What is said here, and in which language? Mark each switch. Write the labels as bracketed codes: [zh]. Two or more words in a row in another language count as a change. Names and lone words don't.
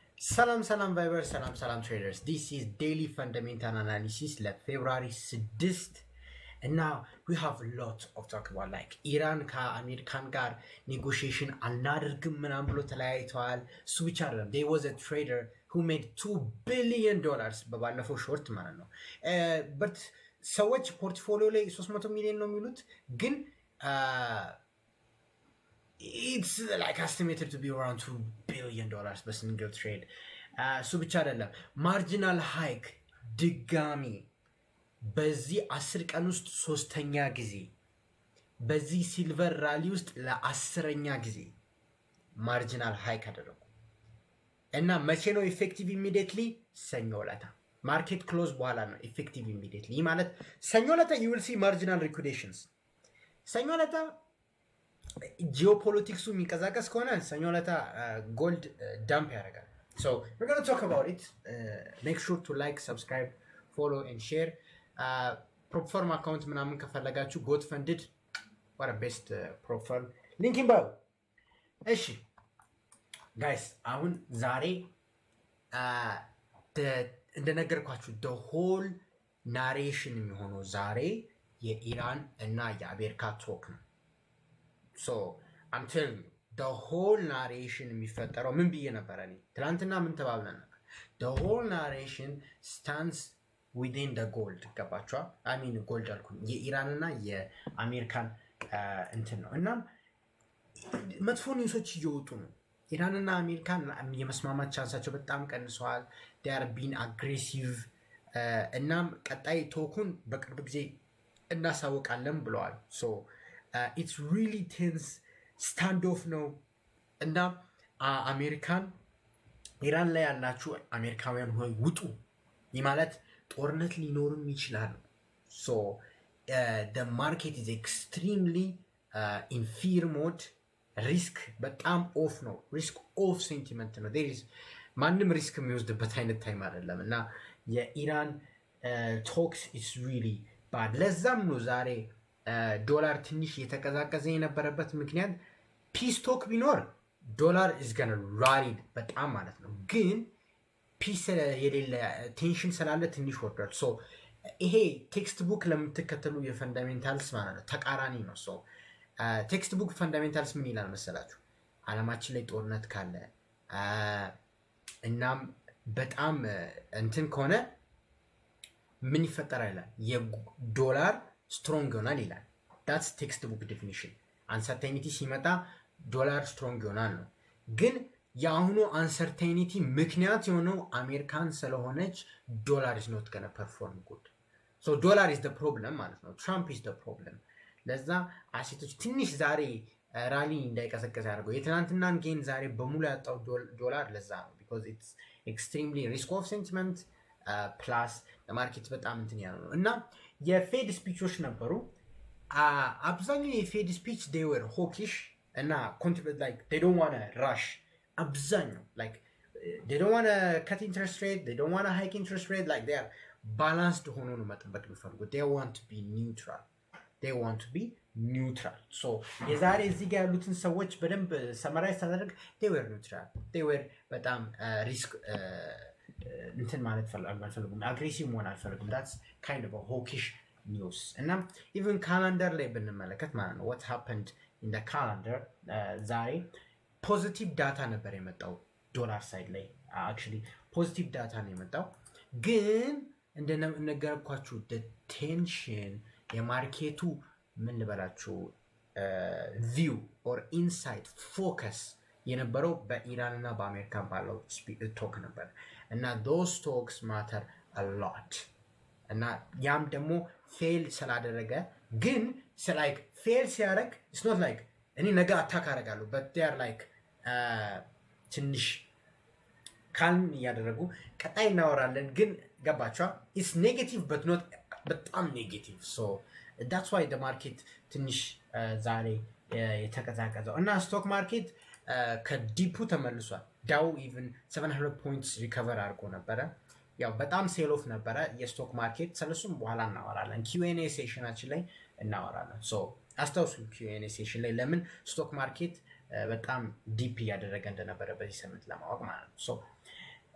[am] ሰላም ቫይበር ሰላም traders. [en] This is daily fundamental analysis ለፌብሩዋሪ 6 and now we have a lot of talk about like [am] ኢራን ከአሜሪካን ጋር ኔጎሽዬሽን አናደርግም ምናምን ብሎ ተለያይተዋል። እሱ ብቻ አይደለም, [en] there was a trader who made $2 billion [am] በባለፈው ሾርት ማለት ነው። [en] but [am] ሰዎች ፖርትፎሊዮ ላይ 300 ሚሊዮን ነው የሚሉት ግን [en] it's like estimated to be around $2 billion per single trade. [am] So ብቻ አይደለም, [en] marginal hike [am] ድጋሚ በዚህ 10 ቀን ውስጥ ሶስተኛ ጊዜ በዚህ [en] silver rally [am] ውስጥ ለ10ኛ ጊዜ [en] marginal hike [am] አደረጉ እና መቼ ነው [en] effective immediately? [am] ሰኞ ዕለት [en] market close [am] በኋላ ነው [en] effective immediately። [am] ማለት ሰኞ ዕለት [en] you will see marginal liquidations። [am] ሰኞ ዕለት ጂኦፖለቲክሱ የሚንቀሳቀስ ከሆነ ሰኞ ዕለት [en] gold dump [am] ያደርጋል። [en] So we're going to talk about it. Make sure to like, subscribe, follow and share. Prop firm account [am] ምናምን ከፈለጋችሁ [en] got funded. What a best prop firm. Link in bio. [am] እሺ guys, አሁን ዛሬ እንደነገርኳችሁ [en] the whole narration [am] የሚሆነው ዛሬ የኢራን እና የአሜሪካ ቶክ ነው። [en] So I'm telling you, the whole narration [am] የሚፈጠረው ምን ብዬ ነበር እኔ ትናንትና ምን ተባብለን ነበር? [en] The whole narration stands within the gold። ገባችኋ? I mean gold [am] አልኩኝ የኢራንና የአሜሪካን እንትን ነው። እና መጥፎ ኒውሶች እየወጡ ነው። ኢራንና አሜሪካን የመስማማት ቻንሳቸው በጣም ቀንሰዋል። [en] they are being aggressive። [am] እናም ቀጣይ ቶኩን በቅርብ ጊዜ እናሳውቃለን ብለዋል። [en] So it's really tense standoff [am] ነው እና አሜሪካን ኢራን ላይ ያላችሁ አሜሪካውያን ሆይ ውጡ። ይህ ማለት ጦርነት ሊኖርም ይችላል። [en] so the market is extremely in fear mode። [am] ሪስክ በጣም ኦፍ ነው። [en] risk off sentiment ነው። there is [am] ማንም ሪስክ የሚወስድበት አይነት ታይም አይደለም እና የኢራን ቶክስ [en] is really bad። [am] ለዛም ነው ዛሬ ዶላር ትንሽ የተቀዛቀዘ የነበረበት ምክንያት [en] peace talk [am] ቢኖር ዶላር [en] is gonna rally [am] በጣም ማለት ነው። ግን ፒስ የሌለ ቴንሽን ስላለ ትንሽ ወርዷል። ሶ ይሄ [en] text book [am] ለምትከተሉ የፈንዳሜንታልስ ማለት ነው ተቃራኒ ነው። ሶ [en] text book fundamentals [am] ምን ይላል መሰላችሁ? ዓለማችን ላይ ጦርነት ካለ እናም በጣም እንትን ከሆነ ምን ይፈጠራል ይላል? የዶላር ስትሮንግ ይሆናል ይላል። [en] that's textbook definition። [am] አንሰርቴኒቲ ሲመጣ ዶላር ስትሮንግ ይሆናል ነው። ግን የአሁኑ አንሰርቴኒቲ ምክንያት የሆነው አሜሪካን ስለሆነች ዶላር [en] is not gonna perform good። [am] so ዶላር [en] is the problem [am] ማለት ነው። ትራምፕ [en] is the problem። [am] ለዛ አሴቶች ትንሽ ዛሬ ራሊ እንዳይቀሰቀስ ያደርገው የትናንትናን ጌን ዛሬ በሙሉ ያጣው ዶላር ለዛ ነው። [en] because it's extremely risk of sentiment [am] ፕላስ ለማርኬት በጣም እንትን ያለው ነው። እና የፌድ ስፒቾች ነበሩ። አብዛኛው የፌድ ስፒች [en] they were hawkish እና like they don't want to rush። አብዛኛው like they don't want to cut interest rate, they don't want to hike interest rate, like they are balanced [am] ሆኖ ነው መጠበቅ የሚፈልጉት። [en] they want to be neutral። [am] so የዛሬ እዚህ ጋር ያሉትን ሰዎች በደንብ ሰመራይዝ ታደርግ [en] they were neutral። they were [am] በጣም ሪስክ እንትን ማለት አልፈልጉም፣ አግሬሲቭ መሆን አልፈልጉም። [en] that's kind of a hawkish news። [am] እና even ካላንደር ላይ ብንመለከት ማለት ነው [en] what happened in the calendar [am] ዛሬ [en] positive data [am] ነበር የመጣው ዶላር ሳይድ ላይ actually [en] positive data [am] ነው የመጣው። ግን እንደነገርኳችሁ [en] the tension [am] የማርኬቱ ምን ልበላችሁ ቪው or insight focus የነበረው በኢራን እና በአሜሪካን ባለው ቶክ ነበር እና [en] those talks matter a lot። [am] እና ያም ደግሞ ፌል ስላደረገ ግን like ፌል ሲያደርግ [en] it's not like [am] እኔ ነገ አታክ አደርጋለሁ [en] but they are like [am] ትንሽ ካልም እያደረጉ ቀጣይ እናወራለን። ግን ገባችኋ? [en] it's negative but not [am] በጣም negative። [en] so that's why the market [am] ትንሽ ዛሬ የተቀዛቀዘው እና [en] stock market [am] ከዲፑ ተመልሷል። ዳው ኢቭን 700 ፖይንትስ ሪከቨር አድርጎ ነበረ። ያው በጣም [en] sell off [am] ነበረ የስቶክ ማርኬት። ስለሱም በኋላ እናወራለን፣ Q&A ሴሽናችን ላይ እናወራለን። ሶ አስታውሱ [en] Q&A session [am] ላይ ለምን [en] stock market [am] በጣም ዲፕ እያደረገ እንደነበረ በዚህ ሳምንት ለማወቅ ማለት ነው። ሶ